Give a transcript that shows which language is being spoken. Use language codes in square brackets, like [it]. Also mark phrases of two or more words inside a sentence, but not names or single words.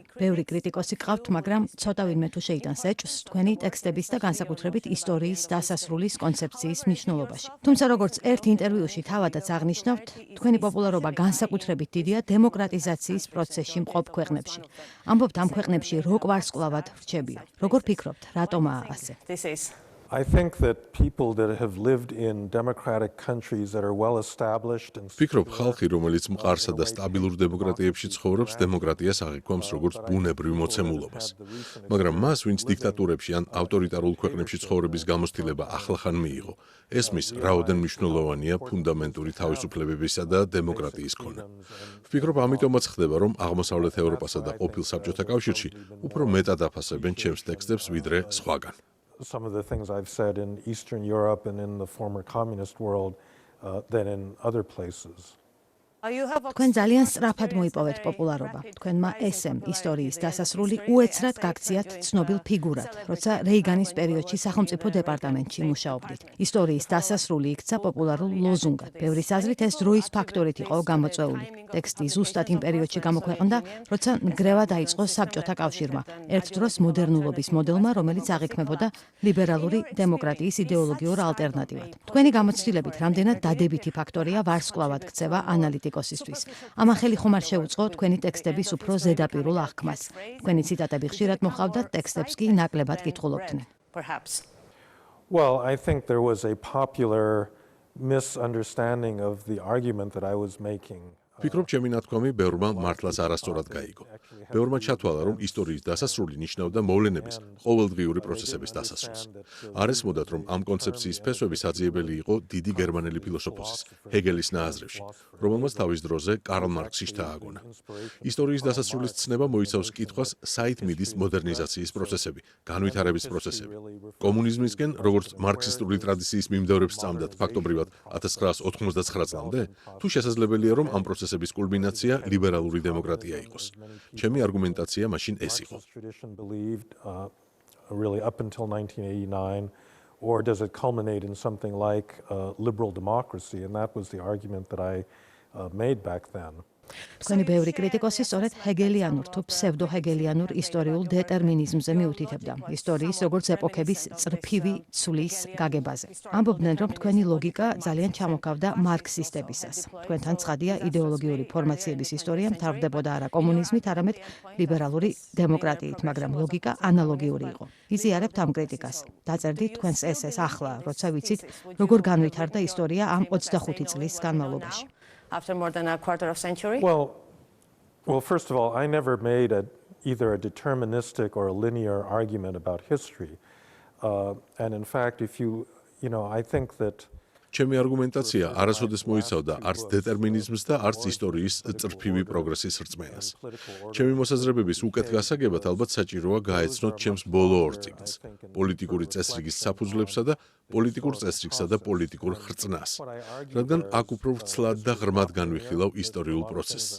[ka] ბევრი კრიტიკოსი გყავთ, მაგრამ ცოტა ვინმე თუ შეიტანს ეჭვს თქვენი ტექსტების და განსაკუთრებით ისტორიის დასასრულის კონცეფციის მნიშვნელობაში. თუმცა როგორც ერთ ინტერვიუში თავადაც აღნიშნავთ, თქვენი პოპულარობა განსაკუთრებით დიდია დემოკრატიზაციის პროცესში მყოფ ქვეყნებში. ამბობთ, ამ ქვეყნებში როკ ვარსკვლავად რჩებიო. როგორ ფიქრობთ, რატომაა ასე? [en] I think that people that have lived in democratic countries that are well established and [ka] ფიქრობ, ხალხი, რომელიც მყარსა და სტაბილურ დემოკრატიებში ცხოვრობს, დემოკრატიას აღიქვამს როგორც ბუნებრივ მოცემულობას. მაგრამ მას, ვინც დიქტატურებში ან ავტორიტარულ ქვეყნებში ცხოვრების გამოცდილება ახლახან მიიღო, ესმის რაოდენ მნიშვნელოვანია ფუნდამენტური თავისუფლებებისა და დემოკრატიის ქონა. ვფიქრობ, ამიტომაც ხდება, რომ აღმოსავლეთ ევროპასა და ყოფილ საბჭოთა კავშირში უფრო მეტად აფასებენ ჩემს ტექსტებს ვიდრე სხვაგან. [en] some of the things I've said in Eastern Europe and in the former communist world than in other places. [ka] თქვენ ძალიან სწრაფად მოიპოვეთ პოპულარობა. თქვენმა ესემ ისტორიის დასასრული უეცრად გაქციათ ცნობილ ფიგურად, როცა რეიგანის პერიოდში სახელმწიფო დეპარტამენტში მუშაობდით. ისტორიის დასასრული იქცა პოპულარულ ლოზუნგად. ბევრის აზრით ეს დროის ფაქტორით იყო გამოწვეული. ტექსტი ზუსტად იმ პერიოდში გამოქვეყნდა, როცა ნგრევა დაიწყო საბჭოთა კავშირმა, ერთ დროს მოდერნულობის მოდელმა, რომელიც აღიქმებოდა ლიბერალური დემოკრატიის იდეოლოგიურ ალტერნატივად. თქვენი გამოცდილებით რამდენად დადებითი ფაქტორია ვარსკვლავად ქცევა ანალიტიკოსისთვის. ამან ხელი ხომ არ შეუწყო თქვენი ტექსტების უფრო ზედაპირულ აღქმას. თქვენი ციტატები ხშირად მოჰყავდათ, ტექსტებს კი ნაკლებად კითხულობდნენ. [en] Well, I think there was a popular misunderstanding of the argument that I was making. [ka] ფიქრობ, ჩემი ნათქვამი ბევრმა მართლაც არასწორად გაიგო. ბევრმა ჩათვალა, რომ ისტორიის დასასრული ნიშნავდა მოვლენების ყოველდღიური პროცესების დასასრულს. არ ესმოდათ, რომ ამ კონცეფციის ფესვები საძიებელი იყო დიდი გერმანელი ფილოსოფოსის, ჰეგელის ნააზრევში, რომელმაც თავის დროზე კარლ მარქსი შთააგონა. ისტორიის დასასრულის ცნება მოიცავს კითხვას, საით მიდის მოდერნიზაციის პროცესები, განვითარების პროცესები. კომუნიზმისკენ, როგორც მარქსისტული ტრადიციის მიმდევრებს სწამდათ ფაქტობრივად 1989 წლამდე, თუ შესაძლებელია, რომ ამ პროცესების კულმინაცია ლიბერალური დემოკრატია იყოს. ჩემი არგუმენტაცია მაშინ ეს იყო. [en] Really up until 1989, or does it culminate in something like liberal democracy? And that was the argument that I made back then. [ka] თქვენი ბევრი კრიტიკოსი სწორედ ჰეგელიანურ თუ ფსევდოჰეგელიანურ ისტორიულ დეტერმინიზმზე მიუთითებდა ისტორიის როგორც ეპოქების წრფივი ცვლის გაგებაზე. ამბობდნენ, რომ თქვენი ლოგიკა ძალიან ჩამოქავდა მარქსისტებისას. თქვენთან ცხადია, იდეოლოგიური ფორმაციების ისტორია მთავრდებოდა არა კომუნიზმით, არამედ ლიბერალური დემოკრატიით, მაგრამ ლოგიკა ანალოგიური იყო. იზიარებთ ამ კრიტიკას. დაწერდით თქვენს ესეს ახლა, როცა ვიცით, როგორ განვითარდა ისტორია ამ 25 წლის განმავლობაში. [en] After more than a quarter of century? Well, first of all, I never made either a deterministic or a linear argument about history. And in fact, I think that [ka] ჩემი არგუმენტაცია არასოდეს მოიცავდა არც დეტერმინიზმს და არც ისტორიის წრფივი პროგრესის რწმენას. ჩემი მოსაზრებების უკეთ გასაგებად ალბათ საჭიროა გაეცნოთ ჩემს ბოლო ორ წიგნს, პოლიტიკური წესრიგის საფუძვლებსა და პოლიტიკურ წესრიგსა და პოლიტიკურ ხრწნას, რადგან აქ უფრო ვრცლად და ღრმად განვიხილავ ისტორიულ პროცესს.